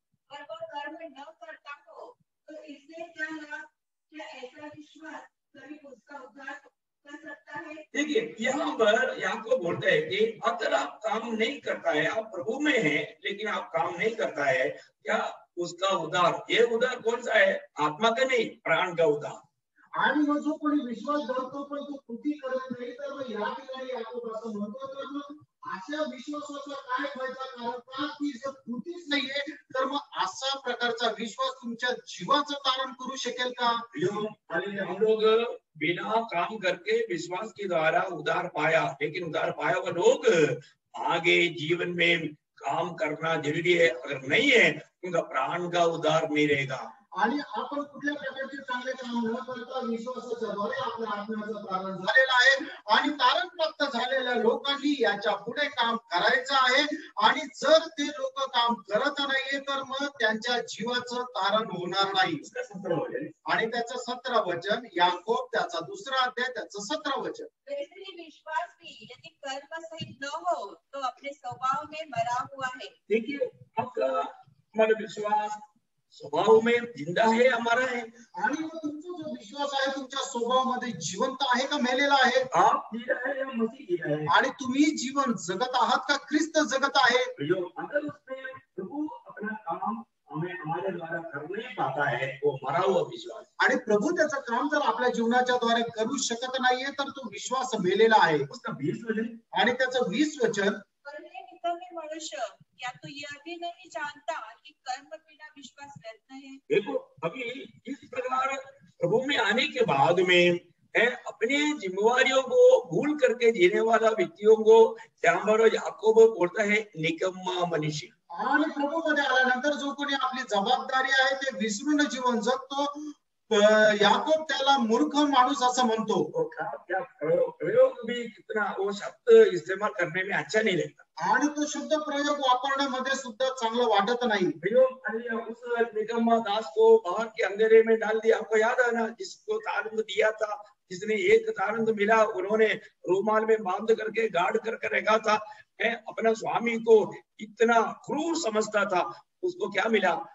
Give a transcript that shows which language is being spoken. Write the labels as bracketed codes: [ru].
[hi] पर वो कर्म न करता हो तो इससे क्या लाभ, क्या ऐसा विश्वास कभी उसका उद्धार कर सकता है? देखिए यहाँ पर याकूब बोलता है कि अगर आप काम नहीं करता है, आप प्रभु में हैं लेकिन आप काम नहीं करता है, क्या उसका उद्धार, ये उद्धार कौन सा है? आत्मा का नहीं, प्राण का उद्धार. [mr] आणि मग जो कोणी विश्वास धरतो पण तो कृती करत नाही, तर मग या ठिकाणी याकोब असं म्हणतो तर मग अशा विश्वासाचा काय फायदा, कारण का ती जर कृतीच नाहीये तर मग अशा प्रकारचा विश्वास तुमच्या जीवाचं तारण करू शकेल का? [hi] हम लोग बिना काम करके विश्वास के द्वारा उद्धार पाया, लेकिन उद्धार पाया हुआ लोग आगे जीवन में काम करना जरूरी है. अगर नहीं है उनका प्राण का उद्धार नहीं रहेगा. [mr] आणि आपण कुठल्या प्रकारचे चांगले काम न करता विश्वासाच्या द्वारे आपल्या आत्म्याचं तारण झालेलं आहे. आणि तारण प्राप्त झालेल्या लोकांनी याच्या पुढे काम करायचं आहे. आणि जर ते लोक काम करत नाहीये तर मग त्यांच्या जीवाचं तारण होणार नाही. आणि त्याचं 17 वचन, याकोब त्याचा 2रा अध्याय त्याचं 17 वचन. [hi] विश्वास भी यदि कर्म सहित न हो तो अपने स्वभाव में मरा हुआ है. देखिए आपका हमारा विश्वास स्वभाव में जिंदा है हमारा है। [mr] आणि मग तुमचा जो विश्वास आहे तुमच्या स्वभावामध्ये जिवंत आहे का मेलेला आहे? [hi] आप जी रहे हैं या मसीह जी रहे हैं? [mr] आणि तुम्ही जीवन जगत आहात का ख्रिस्त जगत आहे? [hi] जो अगर उसमें प्रभु अपना काम हमें हमारे द्वारा कर नहीं पाता है, वो मरा हुआ विश्वास। [mr] आणि प्रभू त्याचं काम जर आपल्या जीवनाच्या द्वारे करू शकत नाहीये तर तो विश्वास मेलेला आहे। [hi] उसका 20 वचन [mr] आणि त्याचं 20 वचन, [hi] पर हे निकम्मे मनुष्य, क्या तू यह भी नहीं जानता कि कर्म बिना विश्वास व्यर्थ है? देखो अभी इस प्रकार प्रभु में आने के बाद में है अपने जिम्मेवारियों को भूल करके जीने वाला व्यक्तियों को त्यावर याकोब बोलता है निकम्मा मनुष्य। [mr] आणि प्रभूमध्ये आल्यानंतर जो कोणी आपली जबाबदारी आहे ते विसरून जीवन जगतो, याकोब त्याला मूर्ख माणूस असं म्हणतो। [hi] क्या प्रयोग भी कितना वो शब्द इस्तेमाल करने में अच्छा नहीं लगता, [mr] आणि तो शब्द प्रयोग वापरण्यामध्ये सुद्धा चांगलं वाटत नाही। [hi] उस निकम्मा दास को बाहर के अंधेरे में डाल दिया। आपको याद है ना, जिसको तारंत दिया था, जिसने एक तारंत मिला उन्होंने रूमाल में बांध करके गाड़ करके रखा था। अपना स्वामी को इतना क्रूर समझता था, उसको क्या मिला?